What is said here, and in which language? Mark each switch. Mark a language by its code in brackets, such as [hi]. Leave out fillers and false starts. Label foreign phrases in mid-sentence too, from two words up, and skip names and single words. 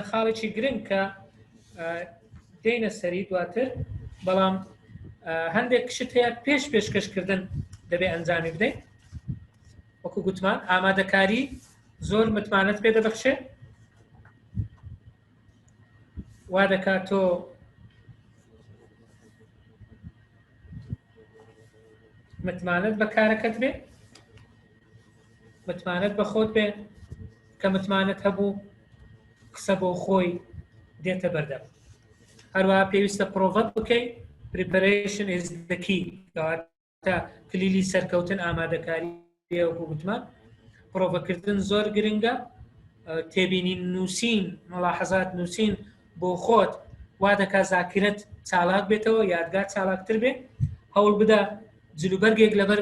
[ckb] خاڵێکی گرنگ کە دێنە سەری دواتر، بەڵام هەندێک شت هەیە پێشکەشکردن دەبێ ئەنجامی بدەیت وەکو گوتمان ئامادەکاری زۆر متمانەت پێ دەبەخشێ وا دەکات تۆ متمانەت بە کارەکەت بێ متمانەت بە خۆت بێ کە متمانەت هەبوو قسە بۆ خۆی دێتە بەردەم هەروەها پێویستە پرۆڤەت بکەیت [en] preparation is the key [ckb] کەواتە کلیلی سەرکەوتن ئامادەکاری وەکو گوتمان پرۆڤەکردن زۆر گرنگە تێبینین نووسین مەلاحەزات نووسین بۆ خۆت وا دەکات زاکرەت چالاک بێتەوە یادگار چالاکتر بێ هەوڵ بدە جلوبەرگێک لەبەر